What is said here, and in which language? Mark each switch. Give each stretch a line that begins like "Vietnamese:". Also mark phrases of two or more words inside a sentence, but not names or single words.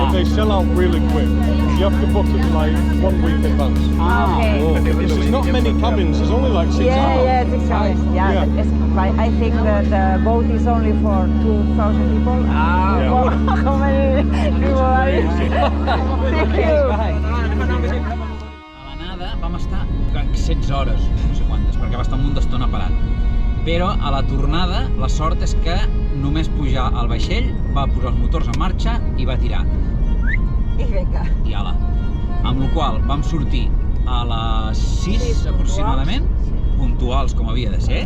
English: But they sell out really quick. You have to book it like 1 week in advance. Okay. There's not many cabins, there's only like 6 hours. Yeah, 6 hours. Yeah, but I think that the boat is only for 2,000 people. Yeah. How many people are you? Thank you.
Catalan: A l'anada vam estar 16 hores, no sé quantes, perquè va estar un munt d'estona parat. Però a la tornada, la sort és que només pujar al vaixell, va posar els motors en marxa i va tirar. I vinga. I ala. Amb la qual vam sortir a les 6 aproximadament, puntuals com havia de ser.